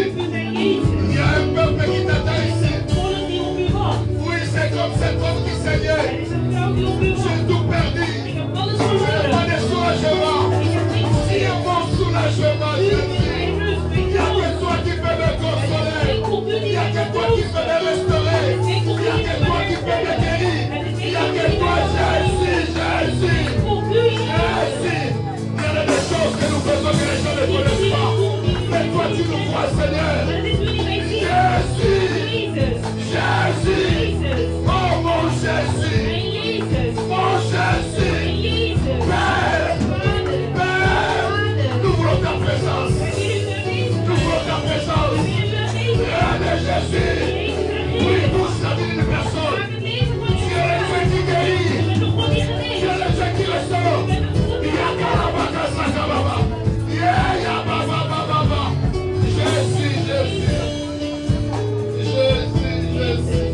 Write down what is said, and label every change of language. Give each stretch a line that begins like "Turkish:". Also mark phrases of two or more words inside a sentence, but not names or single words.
Dutch: roep u naar Jezus.
French: Il y a un peuple qui t'attend ici.
Dutch: Volk die op u wacht.
French: Oui, c'est comme cet homme qui saignait.
Dutch: Er is een vrouw die op u
French: J'ai
Dutch: wacht.
French: tout perdu.
Dutch: Ik heb alles
French: Je n'ai pas
Dutch: verloren.
French: de soulagement.
Dutch: Ik heb niks
French: Il y a
Dutch: meer.
French: mon soulagement,
Dutch: U
French: Jésus.
Dutch: bent mijn rust,
French: Il
Dutch: mijn
French: n'y a que
Dutch: troost.
French: toi qui peux me consoler.
Dutch: Enkel u
French: Il
Dutch: die
French: n'y a
Dutch: mij
French: que
Dutch: kan
French: toi qui peux me
Dutch: troosten.
French: restaurer.
Dutch: Enkel
French: Il
Dutch: u
French: n'y a
Dutch: die
French: que
Dutch: mij
French: toi
Dutch: kan
French: qui peux me guérir.
Dutch: herstellen. Het is
French: Il n'y a
Dutch: enkel
French: que
Dutch: u die
French: toi,
Dutch: mij kan
French: Jésus, Jésus.
Dutch: Enkel u, Jezus.
French: Jésus. Il y a des choses que nous faisons que les gens ne connaissent pas. Mais toi, tu nous crois, Seigneur.
Dutch: Maar het is u die mij ziet.
French: Jésus.
Dutch: Jezus.
French: Jésus.
Dutch: Jezus.
French: Oh mon Jésus.
Dutch: En Jezus.
French: Mon
Dutch: En
French: Jésus.
Dutch: Jezus.
French: Père.
Dutch: Vader.
French: Père. Nous voulons ta présence.
Dutch: We willen u aanwezig.
French: Nous voulons ta
Dutch: We
French: présence.
Dutch: willen u aanwezig.
French: Rien de Jésus.
Dutch: Jezus
French: Oui,
Dutch: regeert.
French: touche la vie d'une personne.
Dutch: Maak het leven van
French: Tu es le Dieu qui
Dutch: je
French: guérit.
Dutch: bent de God die
French: Tu
Dutch: geneest.
French: es le Dieu qui restaure.
Dutch: Je bent de God die Yakarabakasakababa. Yeah, yababababa.
French: Jésus, Jésus. Jésus, Jésus.